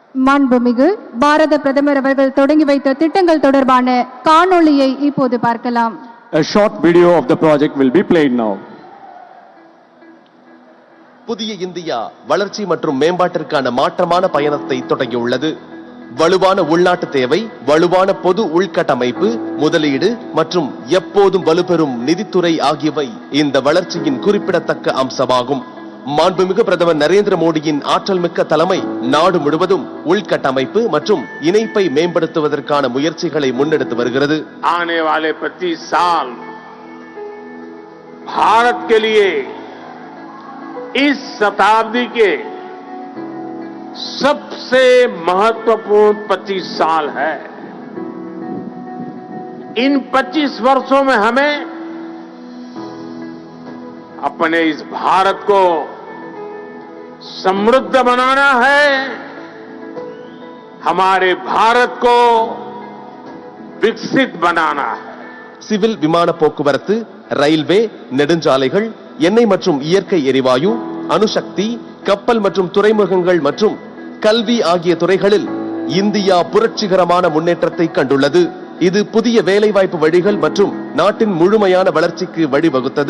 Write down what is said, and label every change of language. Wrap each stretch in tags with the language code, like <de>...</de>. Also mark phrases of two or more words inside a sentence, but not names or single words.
<ta>மாண்புமிகு பாரத பிரதமர் அவர்கள் தொடங்கி வைத்த திட்டங்கள் தொடர்பான காணொளியை இப்போது பார்க்கலாம்.</ta> <en>A short video of the project will be played now.</en> <ta>புதிய இந்தியா வளர்ச்சி மற்றும் மேம்பாட்டிற்கான மாற்றமான பயணத்தை தொடங்கியுள்ளது. வலுவான உள்நாட்டு தேவை, வலுவான பொது உள்கட்டமைப்பு, முதலீடு மற்றும் எப்போதும் வலுப்பெறும் நிதித்துறை ஆகியவை இந்த வளர்ச்சியின் குறிப்பிடத்தக்க அம்சமாகும். மாண்புமிகு பிரதமர் நரேந்திர மோடியின் ஆற்றல் மிக்க தலைமை நாடு முழுவதும் உள்கட்டமைப்பு மற்றும் இணைப்பை மேம்படுத்துவதற்கான முயற்சிகளை முன்னெடுத்து வருகிறது.</ta> <hi>आने वाले 25 साल भारत के लिए इस शताब्दी के सबसे महत्वपूर्ण 25 साल है. इन 25 वर्षों में हमें अपने इस भारत को समृद्ध बनाना है, हमारे भारत को विकसित बनाना है.</hi> <ta>சிவில் விமான போக்குவரத்து, ரயில்வே, நெடுஞ்சாலைகள், எண்ணெய் மற்றும் இயற்கை எரிவாயு, அணுசக்தி, கப்பல் மற்றும் துறைமுகங்கள் மற்றும் கல்வி ஆகிய துறைகளில் இந்தியா புரட்சிகரமான முன்னேற்றத்தை கண்டுள்ளது. இது புதிய வேலைவாய்ப்பு வழிகள் மற்றும் நாட்டின் முழுமையான வளர்ச்சிக்கு வழிவகுத்தது.</ta>